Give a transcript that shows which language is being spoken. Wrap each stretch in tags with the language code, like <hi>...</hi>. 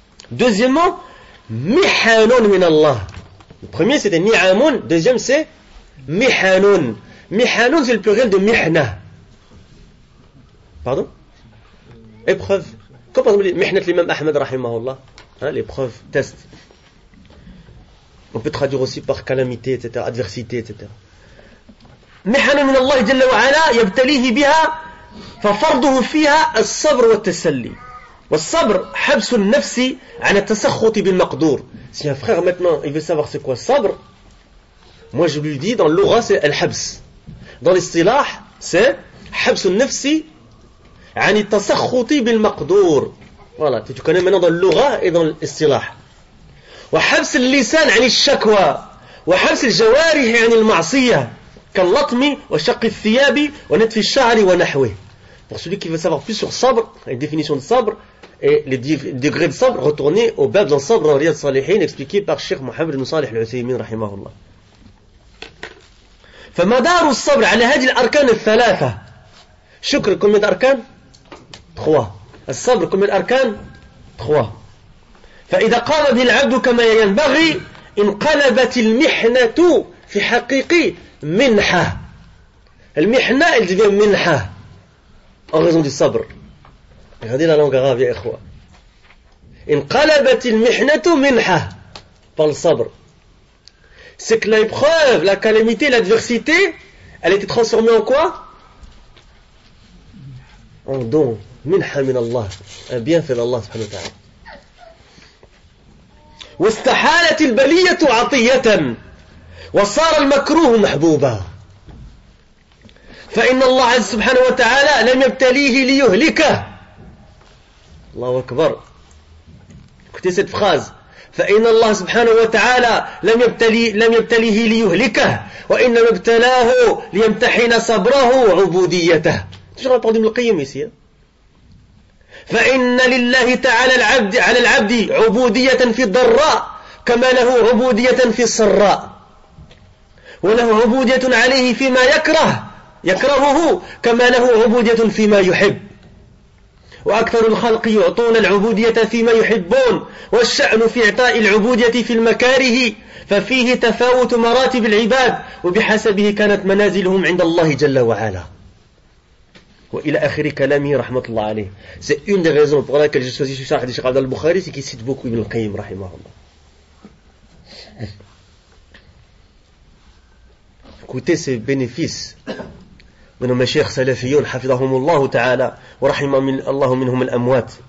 <fr>Deuxièmement, mihanun min Allah. Le premier c'était ni'amun, deuxième c'est mihanun. Mihanun c'est le pluriel de mihna. Pardon? Épreuve. Comme par exemple mihnat l'imam Ahmed rahimahullah, l'épreuve, test. On peut traduire aussi par calamité, etc., adversité, etc.</fr> <ar>محن من الله جل وعلا يبتليه بها ففرضه فيها الصبر والتسلي والصبر حبس النفس عن التسخط بالمقدور.</ar> <fr>Si un frère maintenant il veut savoir c'est quoi sabr, moi je lui dis dans l'aura c'est al-habs, dans l'istilah c'est</fr> <ar>حبس النفس عن التسخط بالمقدور.</ar> <fr>Voilà, tu connais maintenant dans l'aura et dans l'istilah.</fr> <ar>وحبس اللسان عن الشكوى وحبس الجوارح عن المعصية كاللطم وشق الثياب ونتف الشعر ونحوه.</ar> <fr>Pour celui qui veut savoir plus sur sabr, les définitions de sabr et les degrés de sabr, retournez au bab dans sabr dans Riyad Salihin expliqué par Cheikh Mohammed ibn Salih al-Uthaymin rahimahullah.</fr> <ar>فمدار الصبر على هذه الأركان الثلاثة.</ar> <fr>شكر combien d'arkan? 3. الصبر combien d'arkan? 3.</fr> <ar>فإذا قام به العبد كما ينبغي انقلبت المحنة في حقيقي منحة.</ar> <fr>المحنة elle devient minha en raison du sabr. Regardez la langue arabe</fr> <ar>يا إخوة. انقلبت المحنة منحة</ar> <fr>par le sabr. c'est que l'épreuve, la calamité, l'adversité, elle était transformée en quoi? En don.</fr> <ar>Minha min Allah.</ar> <fr>Un bienfait d'Allah subhanahu wa ta'ala.</fr> <ar>واستحالت البلية عطية وصار المكروه محبوبا فإن الله سبحانه وتعالى لم يبتليه ليهلكه. الله أكبر.</ar> <fr>Écoutez cette phrase.</fr> <ar>فإن الله سبحانه وتعالى لم يبتليه ليهلكه وإنما ابتلاه ليمتحن صبره وعبوديته.</ar> <fr>Toujours la parole d'Ibn al-Qayyim ici.</fr> <ar>فإن لله تعالى على العبد عبودية في الضراء كما له عبودية في السراء وله عبودية عليه فيما يكرهه كما له عبودية فيما يحب وأكثر الخلق يعطون العبودية فيما يحبون والشأن في إعطاء العبودية في المكاره ففيه تفاوت مراتب العباد وبحسبه كانت منازلهم عند الله جل وعلا. وإلى آخر كلامه رحمة الله عليه.</ar> <fr>C'est une des raisons pour laquelle j'ai choisi ce Sharh de Cheikh Abd al-Bukhari, c'est qu'il cite beaucoup Ibn al-Qayyim rahimahullah. Écoutez ces bénéfices de nos mashayikh salafiyun</fr> <ar>hafidahumullah ta'ala wa rahimahumullah minhum al-amwat.</ar>